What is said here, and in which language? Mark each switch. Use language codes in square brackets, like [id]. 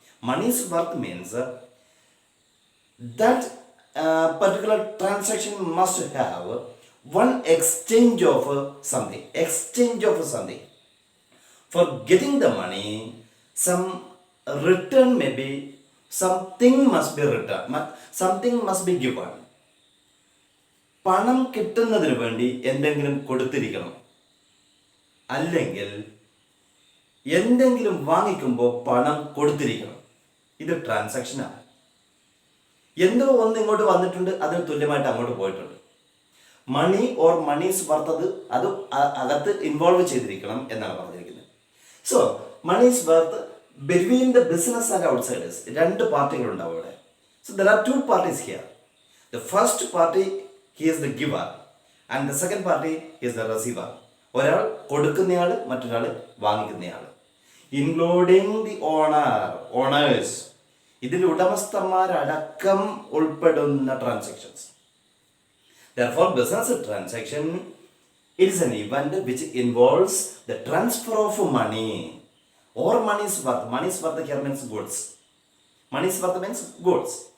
[en] Money's worth means that particular transaction must have one exchange of something. Exchange of something. For getting the money, some return may be, something must be returned, something must be given. [ml] പണം കിട്ടുന്നതിന് വേണ്ടി എന്തെങ്കിലും കൊടുത്തിരിക്കണം, അല്ലെങ്കിൽ എന്തെങ്കിലും വാങ്ങിക്കുമ്പോൾ പണം കൊടുത്തിരിക്കണം. ഇത് ട്രാൻസാക്ഷനാണ്. എന്തോ ഒന്ന് ഇങ്ങോട്ട് വന്നിട്ടുണ്ട്, അതിന് തുല്യമായിട്ട് അങ്ങോട്ട് പോയിട്ടുണ്ട്. മണി ഓർ മണീസ് വർത്ത് അത് അകത്ത് ഇൻവോൾവ് ചെയ്തിരിക്കണം എന്നാണ് പറഞ്ഞിരിക്കുന്നത്. [en] so monies worth between the business and outsiders, [ml] രണ്ട് പാർട്ടികൾ ഉണ്ടാവും ഇവിടെ. [en] So there are two parties here. The first party, he is the giver, and the second party is the receiver. [ml] ഒരാൾ കൊടുക്കുന്നയാൾ, മറ്റൊരാൾ വാങ്ങിക്കുന്നയാൾ. [en] including the owners, [ml] ഇതിൽ ഉടമസ്ഥന്മാരടക്കം ഉൾപ്പെടുന്ന transactions. [en] Therefore, business transaction, it is an event which involves the transfer of money or money's worth. Money's worth here means goods. Money's worth means goods.